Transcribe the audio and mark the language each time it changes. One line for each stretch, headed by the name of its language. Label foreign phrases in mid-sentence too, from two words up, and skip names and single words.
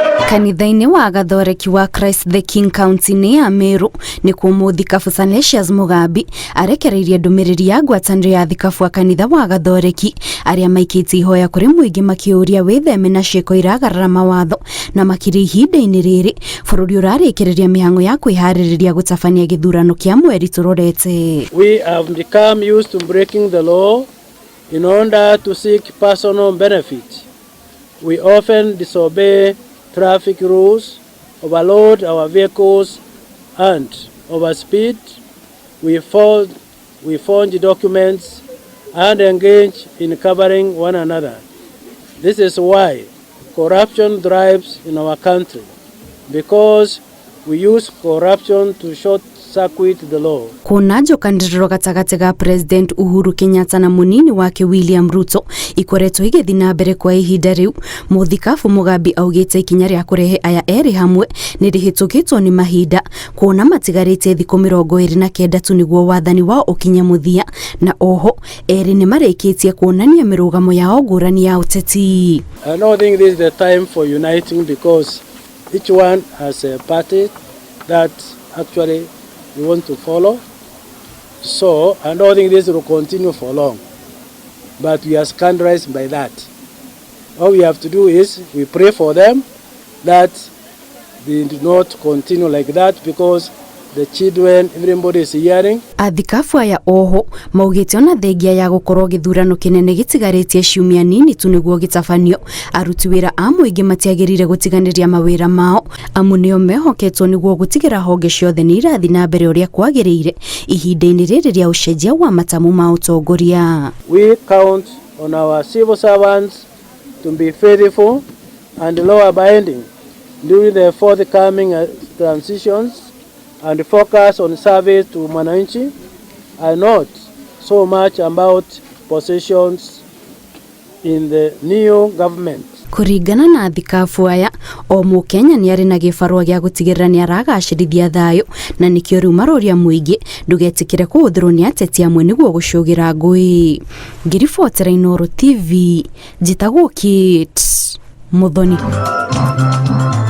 Kikuyu: Kanitha-inĩ wa gathoreki wa Christ the King County-inĩ ya Meru nĩ kuo thikabu Sanesius Mugambi arekereirie ndũmĩrĩri ya ngwatanĩro ya thikabu wa kanitha wa gathoreki arĩa maikĩtie ihoya kũrĩ mũingĩ makĩũria wĩtheme na ciĩko iragarara mawatho na makĩria ihinda-inĩ rĩrĩ bũrũri ũrarĩkĩrĩria mĩhang'o ya kwĩharĩrĩria gũtabania gĩthurano kĩa mweri tũrorete.
English: We have become used to breaking the law in order to seek personal benefit. We often disobey traffic rules, overload our vehicles and overspeed. We forge documents and engage in covering one another. This is why corruption thrives in our country, because we use corruption to short-circuit the law.
Kikuyu: Kuna njokanĩrĩro gatagatĩ ga President Uhuru Kenyatta na munini wake William Ruto ikoretwo igĩthiĩ na mbere kwa ihinda rĩu. Mũthikabu Mugambi augĩte ikinya rĩa kũrehe aya erĩ hamwe nĩ rĩhĩtũkĩtwo nĩ mahinda kuona matigarĩte thikũ 29 tu nĩguo wathani wao ũkinye mũthia, na oho erĩ nĩ marĩkĩtie kuonania mĩrũgamo yao ngũrani ya ũteti.
English: I don't think this is the time for uniting, because each one has a party that actually we want to follow. So I don't think this will continue for long. But we are scandalized by that. All we have to do is we pray for them that they do not continue like that, because the children, everybody is hearing.
Kikuyu: Athikabu aya oho maugĩte ona thengia ya gũkorwo gĩthurano kĩnene gĩtigarĩtie ciumia nini tu nĩguo gĩtabanio, aruti wĩra a mũingĩ matiagĩrĩire gũtiganĩria mawĩra mao amu nĩo mehoketwo nĩguo gũtigĩra honge ciothe nĩ irathi na mbere ũrĩa kwagĩrĩire ihinda-inĩ rĩrĩ rĩa ũcenjia wa matamu ma ũtongoria.
English: We count on our civil servants to be faithful and law-abiding during the forthcoming transitions and focus on service to Mwananchi and not so much about positions in the new government.
Kikuyu: Kũringana na athikabu aya, o Mũkenya nĩ arĩ na gĩbarũa gĩa gũtigĩrĩra nĩ aragacĩrithia thayũ, na nĩkĩo rĩu maroria mũingĩ ndũgetĩkĩre kũhũthĩrwo nĩ ateti amwe nĩguo gũcũgĩra ngũĩ. Ngiribotera Inooro TV, njĩtagwo Kate Muthoni.